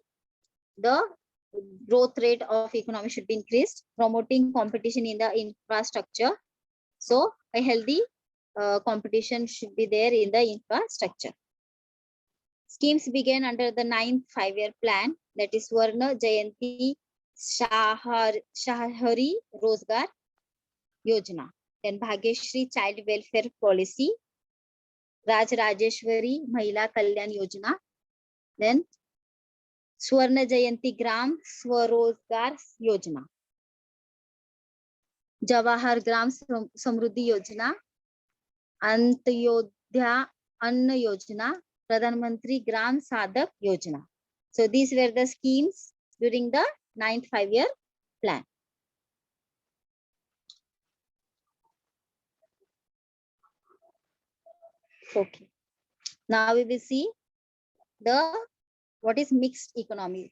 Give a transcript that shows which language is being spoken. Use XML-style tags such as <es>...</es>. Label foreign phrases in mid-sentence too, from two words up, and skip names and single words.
<en>The growth rate of economy should be increased, promoting competition in the infrastructure. So a healthy competition should be there in the infrastructure. Schemes began under the 9th 5-year plan, that is Swarna Jayanti Shahari Rozgar Yojana. Then Bhagyashree Child Welfare Policy, Raj Rajeshwari Mahila Kalyan Yojana. Then Swarna Jayanti Gram Swarozgar Yojana. Jawahar Gram Samruddhi Yojana. Antyodhya Anna Yojana. Pradhan Mantri Gram Sadak Yojana. So these were the schemes during the 9th 5-year plan. Okay. Now we will see what is mixed economy.</en>